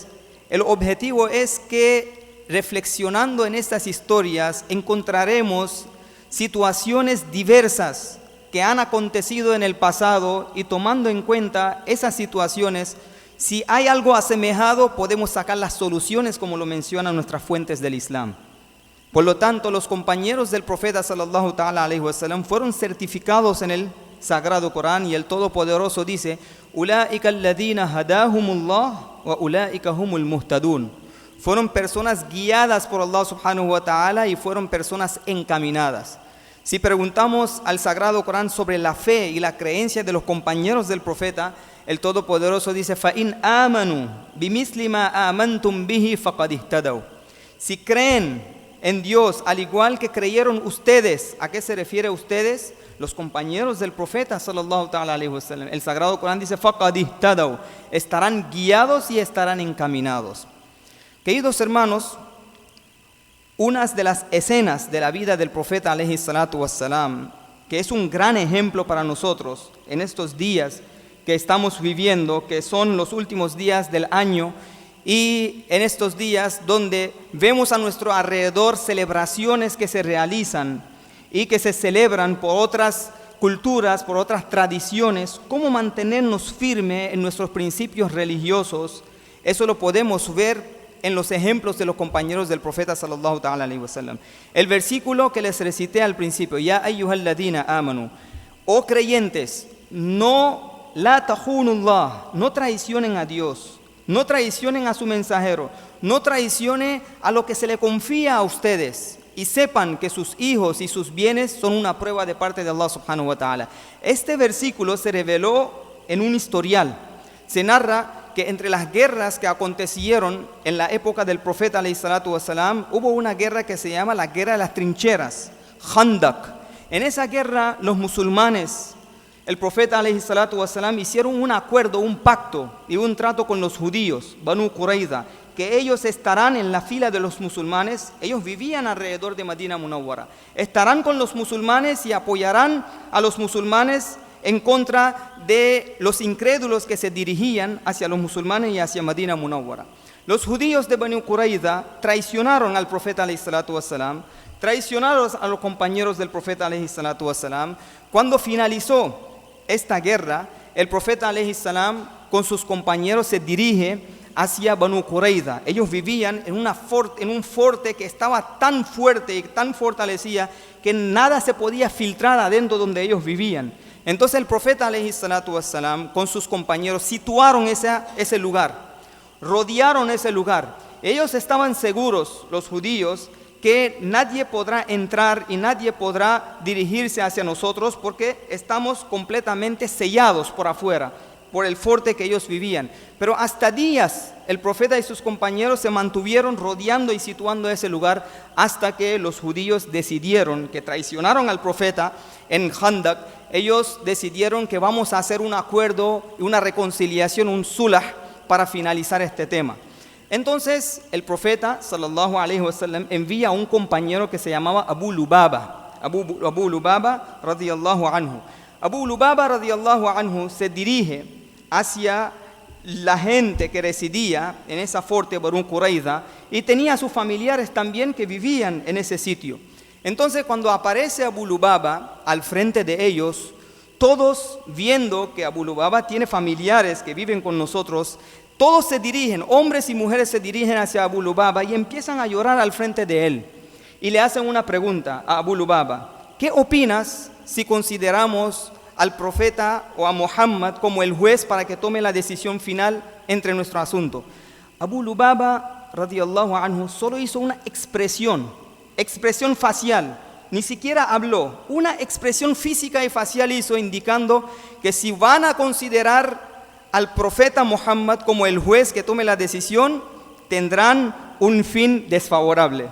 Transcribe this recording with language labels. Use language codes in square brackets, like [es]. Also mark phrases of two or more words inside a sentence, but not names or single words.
[es] El objetivo es que reflexionando en estas historias encontraremos situaciones diversas que han acontecido en el pasado y tomando en cuenta esas situaciones, si hay algo asemejado, podemos sacar las soluciones como lo mencionan nuestras fuentes del Islam. Por lo tanto, los compañeros del profeta [ar] صلى الله تعالى عليه وسلم [es] fueron certificados en el Sagrado Corán y el Todopoderoso dice: [ar] أولئك الذين هداهم الله وأولئك هم المهتدون. [es] Fueron personas guiadas por Allah [ar] سبحانه وتعالى [es] y fueron personas encaminadas. Si preguntamos al Sagrado Corán sobre la fe y la creencia de los compañeros del profeta, el Todopoderoso dice: [ar] فَإِنْ آمَنُوا بِمِثْلِ مَا آمَنْتُمْ بِهِ فَقَدْ اهْتَدَوْا. [es] Si creen en Dios al igual que creyeron ustedes, ¿a qué se refiere ustedes? Los compañeros del profeta [ar] صلى الله تعالى عليه وسلم. [es] El Sagrado Corán dice: [ar] فَقَدْ اهْتَدَوْا. [es] Estarán guiados y estarán encaminados. Queridos hermanos, unas de las escenas de la vida del profeta [ar] عليه الصلاة والسلام, [es] que es un gran ejemplo para nosotros en estos días que estamos viviendo, que son los últimos días del año, y en estos días donde vemos a nuestro alrededor celebraciones que se realizan y que se celebran por otras culturas, por otras tradiciones, cómo mantenernos firmes en nuestros principios religiosos, eso lo podemos ver en los ejemplos de los compañeros del profeta [ar] صلى الله تعالى عليه وسلم. [es] El versículo que les recité al principio: [ar] يا أيها الذين آمنوا, [es] oh creyentes, [ar] لا تخونوا الله, [es] no traicionen a Dios, no traicionen a su mensajero, no traicionen a lo que se le confía a ustedes, y sepan que sus hijos y sus bienes son una prueba de parte de Allah [ar] سبحانه وتعالى. [es] Este versículo se reveló en un historial. se narra que entre las guerras que acontecieron en la época del profeta [ar] عليه الصلاة والسلام, [es] hubo una guerra que se llama la guerra de las trincheras, Khandak. En esa guerra los musulmanes, el profeta [ar] عليه الصلاة والسلام, [es] hicieron un acuerdo, un pacto y un trato con los judíos, Banu Qurayza, que ellos estarán en la fila de los musulmanes. Ellos vivían alrededor de Madina Munawwara, estarán con los musulmanes y apoyarán a los musulmanes en contra de los incrédulos que se dirigían hacia los musulmanes y hacia Madina Munawwara. Los judíos de Banu Qurayza traicionaron al profeta [ar] عليه الصلاة والسلام, [es] traicionaron a los compañeros del profeta [ar] عليه الصلاة والسلام. [es] Cuando finalizó esta guerra, el profeta [ar] عليه السلام [es] con sus compañeros se dirige hacia Banu Qurayza. Ellos vivían en un fuerte que estaba tan fuerte y tan fortalecida que nada se podía filtrar adentro donde ellos vivían. Entonces el profeta [ar] عليه الصلاة والسلام [es] con sus compañeros situaron ese lugar, rodearon ese lugar. Ellos estaban seguros, los judíos, que nadie podrá entrar y nadie podrá dirigirse hacia nosotros porque estamos completamente sellados por afuera, por el fuerte que ellos vivían. Pero hasta días el profeta y sus compañeros se mantuvieron rodeando y situando ese lugar hasta que los judíos decidieron, que traicionaron al profeta en Khandak, ellos decidieron que vamos a hacer un acuerdo, una reconciliación, un sulah para finalizar este tema. Entonces el profeta [ar] صلى الله عليه وسلم [es] envía a un compañero que se llamaba Abu Lubaba, Abu Lubaba [ar] رضي الله عنه. [es] Abu Lubaba [ar] رضي الله عنه [es] se dirige hacia la gente que residía en esa fuerte Banu Qurayza y tenía a sus familiares también que vivían en ese sitio. Entonces cuando aparece Abu Lubaba al frente de ellos, todos viendo que Abu Lubaba tiene familiares que viven con nosotros, todos se dirigen, hombres y mujeres se dirigen hacia Abu Lubaba y empiezan a llorar al frente de él. Y le hacen una pregunta a Abu Lubaba: ¿qué opinas si consideramos al profeta o a Muhammad como el juez para que tome la decisión final entre nuestro asunto? Abu Lubaba [ar] رضي الله عنه [es] solo hizo una expresión facial, ni siquiera habló, una expresión física y facial hizo, indicando que si van a considerar al profeta Muhammad como el juez que tome la decisión, tendrán un fin desfavorable.